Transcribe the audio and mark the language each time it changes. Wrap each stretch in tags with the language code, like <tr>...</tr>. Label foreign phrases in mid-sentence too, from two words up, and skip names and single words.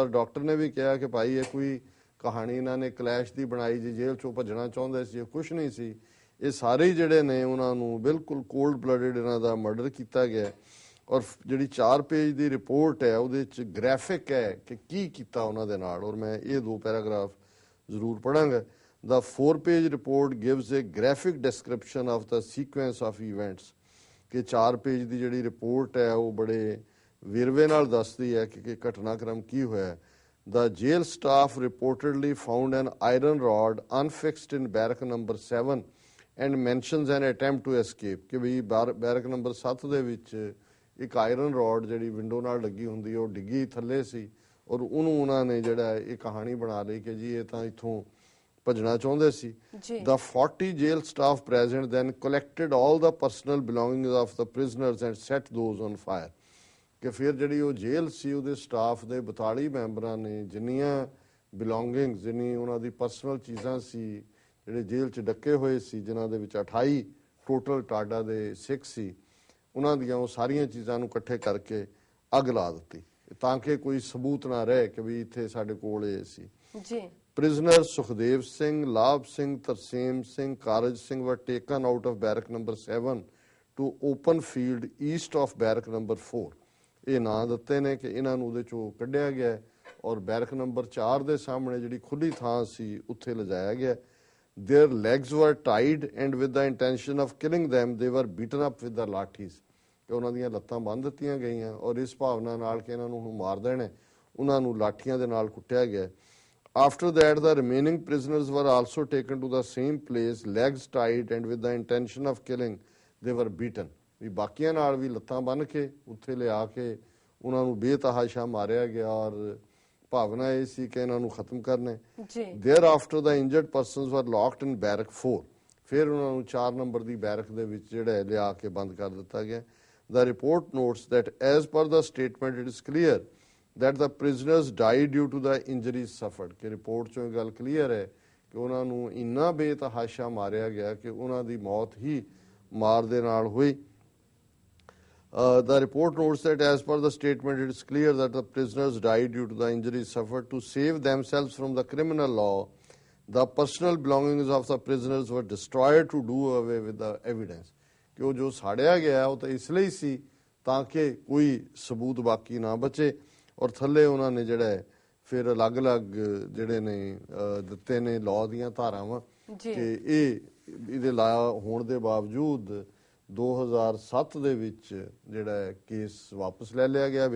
<pa>ਔਰ ਡਾਕਟਰ ਨੇ ਵੀ ਕਿਹਾ ਕਿ ਭਾਈ ਇਹ ਕੋਈ ਕਹਾਣੀ ਇਹਨਾਂ ਨੇ ਕਲੈਸ਼ ਦੀ ਬਣਾਈ ਜੀ, ਜੇਲ੍ਹ 'ਚੋਂ ਭੱਜਣਾ ਚਾਹੁੰਦੇ ਸੀ, ਕੁਛ ਨਹੀਂ ਸੀ, ਇਹ ਸਾਰੇ ਜਿਹੜੇ ਨੇ ਉਹਨਾਂ ਨੂੰ ਬਿਲਕੁਲ</pa> <en>cold blooded</en> <pa>ਇਹਨਾਂ ਦਾ ਮਰਡਰ ਕੀਤਾ ਗਿਆ। ਔਰ ਜਿਹੜੀ 4 ਪੇਜ ਦੀ ਰਿਪੋਰਟ ਹੈ ਉਹਦੇ 'ਚ ਗ੍ਰਾਫਿਕ ਹੈ ਕਿ ਕੀ ਕੀਤਾ ਉਹਨਾਂ ਦੇ ਨਾਲ, ਔਰ ਮੈਂ ਇਹ 2 ਪੈਰਾਗ੍ਰਾਫ ਜ਼ਰੂਰ ਪੜਾਂਗਾ।</pa> <en>The 4-page report gives a graphic description of the sequence of events,</en> <pa>ਕਿ 4 ਪੇਜ ਦੀ ਜਿਹੜੀ ਰਿਪੋਰਟ ਹੈ ਉਹ ਬੜੇ ਵੇਰਵੇ ਨਾਲ ਦੱਸਦੀ ਹੈ ਕਿ ਘਟਨਾਕ੍ਰਮ ਕੀ ਹੋਇਆ।</pa> <en>The jail staff reportedly found an iron rod unfixed in barrack number 7 and mentions an attempt to escape,</en> <pa>ਕਿ ਵੀ ਬੈਰਕ ਨੰਬਰ 7 ਦੇ ਵਿੱਚ ਇੱਕ ਆਇਰਨ ਰੋਡ ਜਿਹੜੀ ਵਿੰਡੋ ਨਾਲ ਲੱਗੀ ਹੁੰਦੀ ਉਹ ਡਿੱਗੀ ਥੱਲੇ ਸੀ, ਔਰ ਉਹਨੂੰ ਉਹਨਾਂ ਨੇ ਜਿਹੜਾ ਇਹ ਕਹਾਣੀ ਬਣਾ ਲਈ ਕਿ ਜੀ ਇਹ ਤਾਂ ਇੱਥੋਂ ਭੱਜਣਾ ਚਾਹੁੰਦੇ ਸੀ।</pa> <en>The 40 jail staff present then collected all the personal belongings of the prisoners and set those on fire,</en> <pa>ਕਿ ਫਿਰ ਜਿਹੜੀ ਉਹ ਜੇਲ੍ਹ ਸੀ ਉਹਦੇ ਸਟਾਫ ਦੇ 42 ਮੈਂਬਰਾਂ ਨੇ ਜਿੰਨੀਆਂ ਬਿਲੋਂਗਿੰਗਸ, ਜਿੰਨੀ ਉਹਨਾਂ ਦੀ ਪਰਸਨਲ ਚੀਜ਼ਾਂ ਸੀ ਜਿਹੜੇ ਜੇਲ੍ਹ 'ਚ ਡੱਕੇ ਹੋਏ ਸੀ, ਜਿਨ੍ਹਾਂ ਦੇ ਵਿੱਚ 28 ਟੋਟਲ ਟਾਡਾ ਦੇ ਸਿੱਖ ਸੀ, ਉਹਨਾਂ ਦੀਆਂ ਉਹ ਸਾਰੀਆਂ ਚੀਜ਼ਾਂ ਨੂੰ ਇਕੱਠੇ ਕਰਕੇ ਅੱਗ ਲਾ ਦਿੱਤੀ ਤਾਂ ਕਿ ਕੋਈ ਸਬੂਤ ਨਾ ਰਹੇ ਕਿ ਵੀ ਇੱਥੇ ਸਾਡੇ ਕੋਲ ਇਹ ਸੀ।</pa> <en>ਪ੍ਰਿਜ਼ਨਰ ਸੁਖਦੇਵ ਸਿੰਘ, ਲਾਭ ਸਿੰਘ, ਤਰਸੇਮ ਸਿੰਘ, ਕਾਰਜ ਸਿੰਘ were taken out of barrack number 7 to open field east of barrack number 4।</en> <pa>ਇਹ ਨਾਂ ਦਿੱਤੇ ਨੇ ਕਿ ਇਹਨਾਂ ਨੂੰ ਉਹਦੇ ਚੋਂ ਕੱਢਿਆ ਗਿਆ ਔਰ ਬੈਰਕ ਨੰਬਰ 4 ਦੇ ਸਾਹਮਣੇ ਜਿਹੜੀ ਖੁੱਲੀ ਥਾਂ ਸੀ ਉੱਥੇ ਲਿਜਾਇਆ ਗਿਆ।</pa> <en>Their legs were tied and with the intention of killing them they were beaten up with the lathis,</en> <pa>ਕਿ ਉਹਨਾਂ ਦੀਆਂ ਲੱਤਾਂ ਬੰਨ੍ਹ ਦਿੱਤੀਆਂ ਗਈਆਂ ਔਰ ਇਸ ਭਾਵਨਾ ਨਾਲ ਕਿ ਇਹਨਾਂ ਨੂੰ ਹੁਣ ਮਾਰ ਦੇਣਾ, ਉਹਨਾਂ ਨੂੰ ਲਾਠੀਆਂ ਦੇ ਨਾਲ ਕੁੱਟਿਆ ਗਿਆ।</pa> <en>After that the remaining prisoners were also taken to the same place, legs tied and with the intention of killing they were beaten,</en> <pa>ਵੀ ਬਾਕੀਆਂ ਨਾਲ ਵੀ ਲੱਤਾਂ ਬੰਨ੍ਹ ਕੇ ਉੱਥੇ ਲਿਆ ਕੇ ਉਹਨਾਂ ਨੂੰ ਬੇਤਹਾਸ਼ਾ ਮਾਰਿਆ ਗਿਆ ਔਰ ਭਾਵਨਾ ਇਹ ਸੀ ਕਿ ਇਹਨਾਂ ਨੂੰ ਖਤਮ ਕਰਨਾ ਹੈ। ਜੀ</pa> <en>Thereafter the injured persons were locked in barrack 4,</en> <pa>ਫਿਰ ਉਹਨਾਂ ਨੂੰ 4 ਨੰਬਰ ਦੀ ਬੈਰਕ ਦੇ ਵਿੱਚ ਜਿਹੜਾ ਹੈ ਲਿਆ ਕੇ ਬੰਦ ਕਰ ਦਿੱਤਾ ਗਿਆ।</pa> <en>The report notes that as per the statement it is clear that the prisoners died due to the injuries suffered,</en> <pa>ਕਿ ਰਿਪੋਰਟ ਚੋਂ ਇਹ ਗੱਲ ਕਲੀਅਰ ਹੈ ਕਿ ਉਹਨਾਂ ਨੂੰ ਇੰਨਾ ਬੇਤਹਾਸ਼ਾ ਮਾਰਿਆ ਗਿਆ ਕਿ ਉਹਨਾਂ ਦੀ ਮੌਤ ਹੀ ਮਾਰ ਦੇ ਨਾਲ ਹੋਈ।</pa> <en>The report notes that as per the statement it is clear that the prisoners died due to the injuries suffered. To save themselves from the criminal law, the personal belongings of the prisoners were destroyed to do away with the evidence,</en> <pa>ਕਿ ਉਹ ਜੋ ਸਾੜਿਆ ਗਿਆ ਉਹ ਤਾਂ ਇਸ ਲਈ ਸੀ ਤਾਂ ਕਿ ਕੋਈ ਸਬੂਤ ਬਾਕੀ ਨਾ ਬਚੇ। ਔਰ ਥੱਲੇ ਉਹਨਾਂ ਨੇ ਜਿਹੜਾ ਹੈ ਫਿਰ ਅਲੱਗ-ਅਲੱਗ ਜਿਹੜੇ ਨੇ ਦਿੱਤੇ ਨੇ ਲਾਅ ਦੀਆਂ ਧਾਰਾਵਾਂ ਕਿ ਇਹਦੇ ਲਾਇਆ ਹੋਣ ਦੇ ਬਾਵਜੂਦ 2007 ਦੇ ਵਿੱਚ ਜਿਹੜਾ ਹੈ ਕੇਸ ਵਾਪਸ ਲੈ ਲਿਆ ਗਿਆ।</pa>